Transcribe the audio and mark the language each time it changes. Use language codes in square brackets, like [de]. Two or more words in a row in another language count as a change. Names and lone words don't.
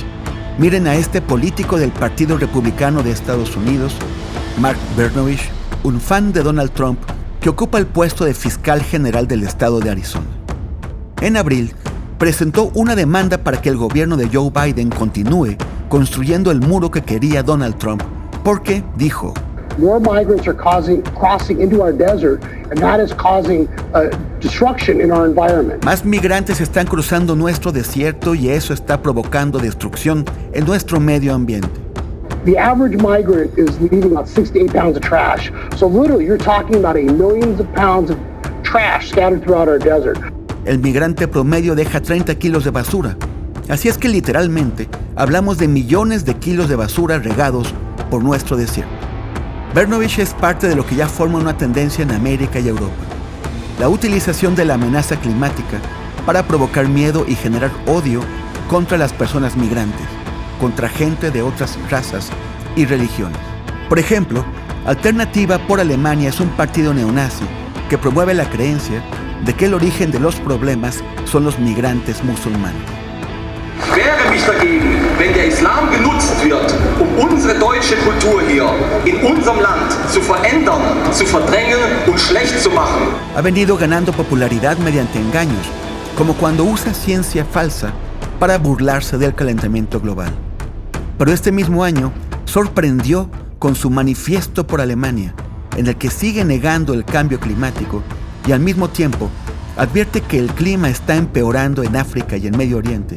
[es] Miren a este político del Partido Republicano de Estados Unidos, Mark Brnovich, un fan de Donald Trump que ocupa el puesto de fiscal general del estado de Arizona. En abril, presentó una demanda para que el gobierno de Joe Biden continúe construyendo el muro que quería Donald Trump, porque, dijo, [en] more migrants are crossing into our desert, and that is causing destruction in our environment. [es] Más migrantes están cruzando nuestro desierto y eso está provocando destrucción en nuestro medio ambiente. [en] The average migrant is leaving about 6 to 8 pounds of trash. So literally, you're talking about millions of pounds of trash scattered throughout our desert. [es] El migrante promedio deja 30 kilos de basura. Así es que literalmente hablamos de millones de kilos de basura regados por nuestro desierto. Brnovich es parte de lo que ya forma una tendencia en América y Europa. La utilización de la amenaza climática para provocar miedo y generar odio contra las personas migrantes, contra gente de otras razas y religiones. Por ejemplo, Alternativa por Alemania es un partido neonazi que promueve la creencia de que el origen de los problemas son los migrantes musulmanes. [de] Wehre mich dagegen, wenn der Islam genutzt wird, unsere deutsche Kultur hier in unserem Land zu verändern, zu verdrängen und schlecht zu machen. [es] Ha venido ganando popularidad mediante engaños, como cuando usa ciencia falsa para burlarse del calentamiento global. Pero este mismo año sorprendió con su manifiesto por Alemania, en el que sigue negando el cambio climático y al mismo tiempo advierte que el clima está empeorando en África y en Medio Oriente.